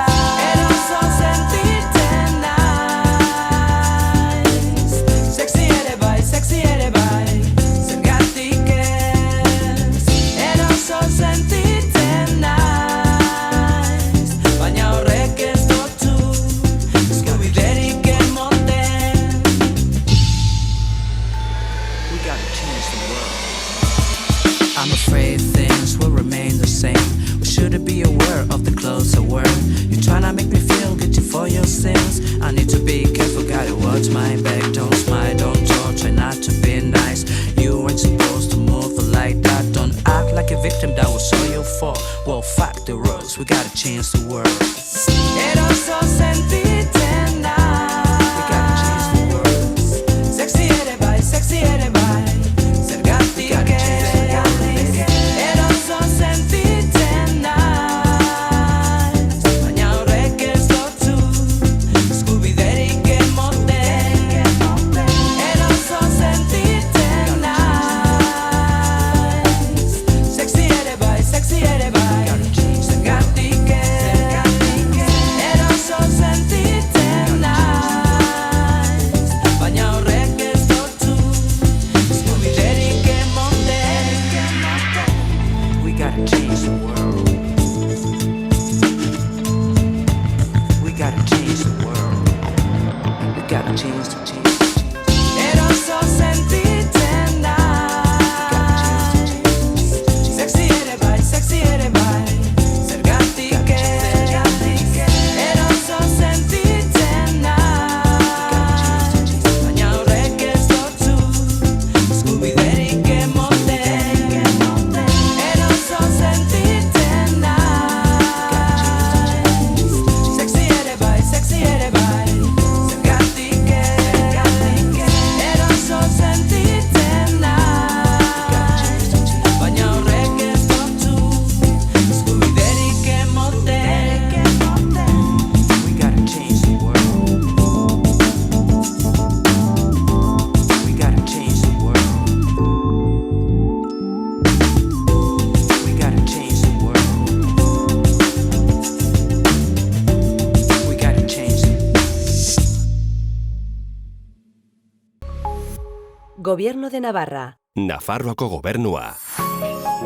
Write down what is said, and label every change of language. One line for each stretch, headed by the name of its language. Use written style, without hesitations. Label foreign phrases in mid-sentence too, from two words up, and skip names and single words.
Basque: Eroso sentitzen naiz, sexy ere bai, zergatik ez. Eroso sentitzen naiz, baina horrek ez dotu eskubiderik emoten.
English: We gotta change the world. I'm afraid things will remain the same. We shouldn't be aware of the clothes I wear. You're trying to make me feel guilty for your sins. I need to be careful, gotta watch my back. Don't smile, don't talk, try not to be nice. You weren't supposed to move like that. Don't act like a victim, that was all your fault. Well, fuck the rules, we gotta change the world.
Basque: Eroso sentitzen naiz,
English: We gotta change the world.
Basque: sexy ere bai, zergatik ez. Eroso sentitzen naiz, baina horrek ez dotu eskubiderik emoten. Eroso sentitzen naiz, sexy ere bai, zergatik ez. Eroso sentitzen naiz, baina horrek ez dotu eskubiderik emoten.
English: We gotta change the world. We gotta change the world. We gotta change the change.
Basque: Eroso sentitzen naiz, sexy ere bai, zergatik ez. Eroso sentitzen naiz, baina horrek ez dotu eskubiderik emoten. Eroso sentitzen naiz, sexy ere bai, zergatik ez. Eroso sentitzen naiz, baina horrek ez dotu eskubiderik emoten.
English: We gotta change the world. We gotta change the world. We gotta change the world. We gotta change the
Basque: Gobierno de Navarra. Nafarroako gobernua.